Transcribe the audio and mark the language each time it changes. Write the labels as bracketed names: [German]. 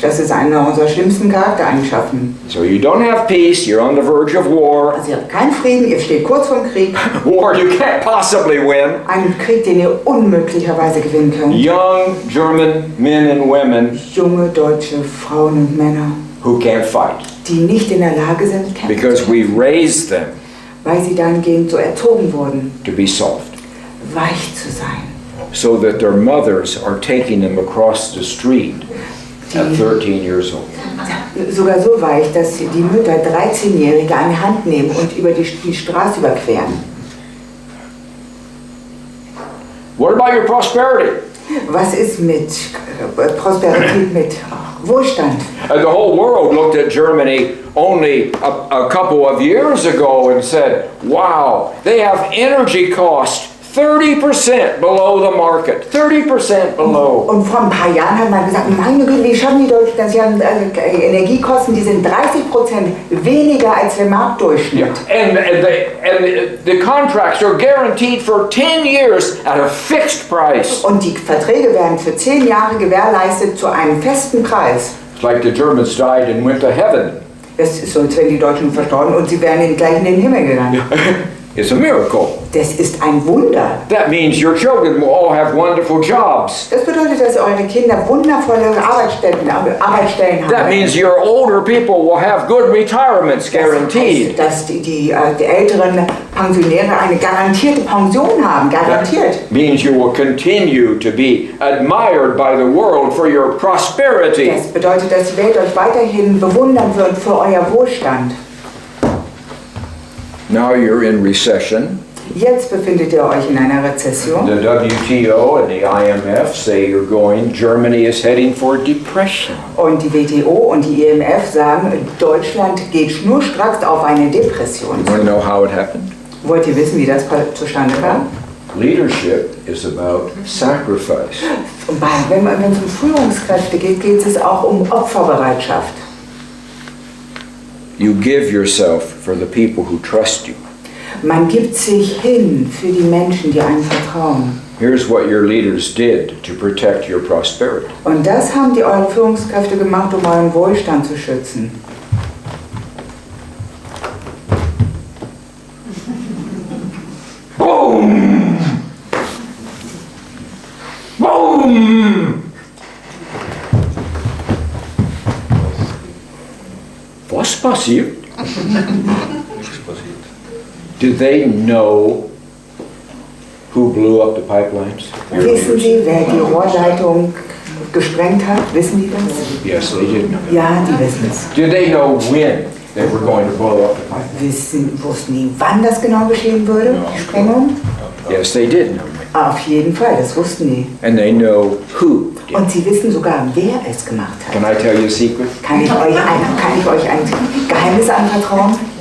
[German] Das ist eine unserer schlimmsten Charaktereigenschaften. [English] So you don't have peace, you're on the verge of war. [German] Also ihr habt keinen Frieden, ihr steht kurz vor dem Krieg. [English] War you can't possibly win. [German] Einen Krieg, den ihr unmöglicherweise gewinnen könnt. [English] Young German men and women [German] Junge deutsche Frauen und Männer, [English] who can't fight [German] die nicht in der Lage sind, kämpfen [English] because [German] zu [English] we [German] kämpfen, [English] raised them [German] weil sie dahingehend so erzogen wurden, [English] to be soft, [German] weich zu sein. [English] so that their mothers are taking them across the street at 13 years old. [German] Sogar so weich, dass die Mütter 13-Jährige an die Hand nehmen und über die Straße überqueren. [English] What about your prosperity? [German] Was ist mit Prosperität, mit Wohlstand? [English] The whole world looked at Germany only a couple of years ago and said, wow, they have energy costs 30% below the market, 30% below. [German] Und vor ein paar Jahren hat man gesagt, meine Güte, wie schaffen die Deutschen das? Sie haben Energiekosten, die sind 30% weniger als der Marktdurchschnitt. [English] And the contracts are guaranteed for 10 years at a fixed price. [German] Und die Verträge werden für 10 Jahre gewährleistet zu einem festen Preis. [English] It's like the Germans died and went to heaven. [German] Das ist so, als wenn die Deutschen verstorben und sie wären gleich in den Himmel gegangen. [English] It's a miracle. [German] Das ist ein Wunder. [English] That means your children will all have wonderful jobs. [German] Das bedeutet, dass eure Kinder wundervolle Arbeitsstellen haben. [English] That means your older people will have good retirements guaranteed. [German] Dass die älteren Pensionäre eine garantierte Pension haben, garantiert. [English] That means you will continue to be admired by the world for your prosperity. [German] Das bedeutet, dass die Welt euch weiterhin bewundern wird für euer Wohlstand. [English] Now you're in recession. [German] Jetzt befindet ihr euch in einer Rezession. [English] The WTO and the IMF say Germany is heading for depression. [German] Und die WTO und die IMF sagen, Deutschland geht schnurstracks auf eine Depression. [English] You want to know how it happened? [German] Wollt ihr wissen, wie das zustande kam? [English] Leadership is about sacrifice. [German] Und wenn es um Führungskräfte geht, geht es auch um Opferbereitschaft. [English] You give yourself for the people who trust you. [German] Man gibt sich hin für die Menschen, die einem vertrauen. [English] Here's what your leaders did to protect your prosperity. [German] Und das haben die eure Führungskräfte gemacht, um euren Wohlstand zu schützen. Boom! Boom! Was passiert? [English] Do they know who blew up the pipelines? Your [German] Wissen [English] leaders? [German] Sie, wer die Rohrleitung gesprengt hat? Wissen die das? [English] Yes, they did know. [German] Ja, die wissen es. [English] Did they know when they were going to blow up the pipeline? [German] Wussten die, wann das genau geschehen würde, die Sprengung? [English] Yes, they did know. [German] Auf jeden Fall, das wussten die. [English] And they know who did. [German] Und sie wissen sogar, wer es gemacht hat. [English] Can I tell you a secret? [German] Kann ich euch ein Geheimnis anvertrauen?